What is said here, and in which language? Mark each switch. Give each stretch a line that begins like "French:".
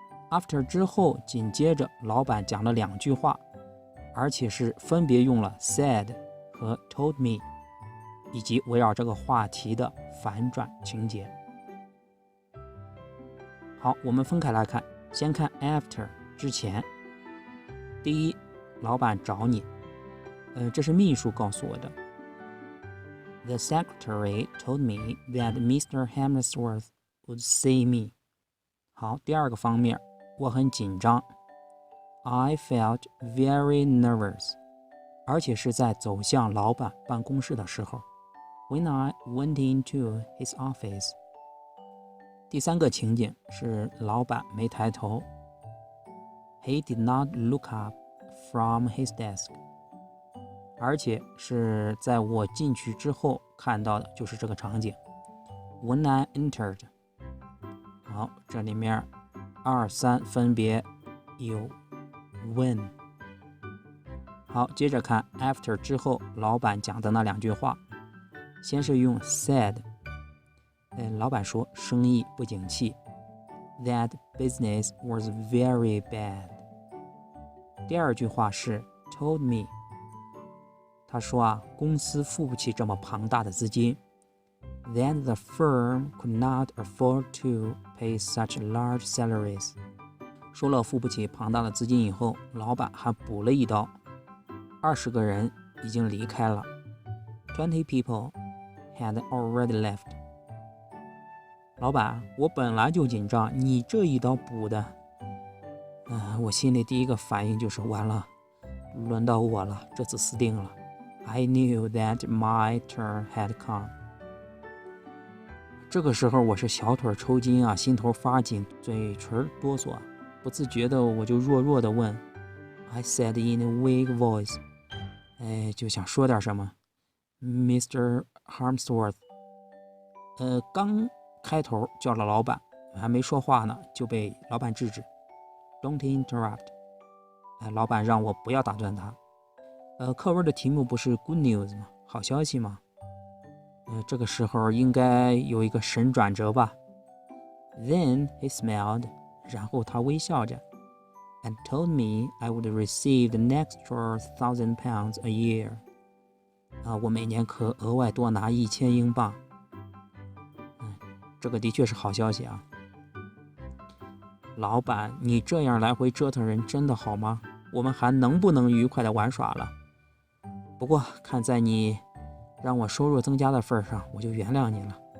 Chinese: after 之后紧接着老板讲了2句话，而且是分别用了 said 和 told me，以及围绕这个话题的反转情节。好，我们分开来看，先看 after 之前。第一，老板找你，这是秘书告诉我的。
English: The secretary told me that Mr. Hemsworth would see me。
Chinese: 好，第二个方面，我很紧张。
English: I felt very nervous，
Chinese: 而且是在走向老板办公室的时候。
English: When I went into his office。
Chinese: 第3个情景是老板没抬头。
English: He did not look up from his desk。
Chinese: 而且是在我进去之后看到的，就是这个场景。
English: When I entered。
Chinese: 好，这里面2、3分别有 when。好，接着看 after 之后老板讲的那2句话。先是用 said， 老板说生意不景气，
English: That business was very bad。
Chinese: 第2句话是 told me， 他说公司付不起这么庞大的资金，
English: That the firm could not afford to pay such large salaries。
Chinese: 说了付不起庞大的资金以后，老板还补了一刀，20个人已经离开了，
English: 20 people had already left。
Chinese: 老板，我本来就紧张，你这一刀补的，我心里第一个反应就是完了，轮到我了，这次死定了。
English: I knew that my turn had come。
Chinese: 这个时候我是小腿抽筋啊，心头发紧，嘴唇哆嗦，不自觉的我就弱弱的问
English: I said in a weak voice，
Chinese: 就想说点什么Mr. Hemsworth， 刚开头叫了老板，还没说话呢，就被老板制止
English: Don't interrupt。
Chinese: 老板让我不要打断他。课文的题目不是 Good News 吗？好消息吗？这个时候应该有一个神转折吧。
English: Then he smiled，
Chinese: 然后他微笑着
English: and told me I would receive an extra £1,000 a year。
Chinese: 我每年可额外多拿1000英镑。这个的确是好消息啊。老板，你这样来回折腾人真的好吗？我们还能不能愉快的玩耍了？不过看在你让我收入增加的份上，我就原谅你了。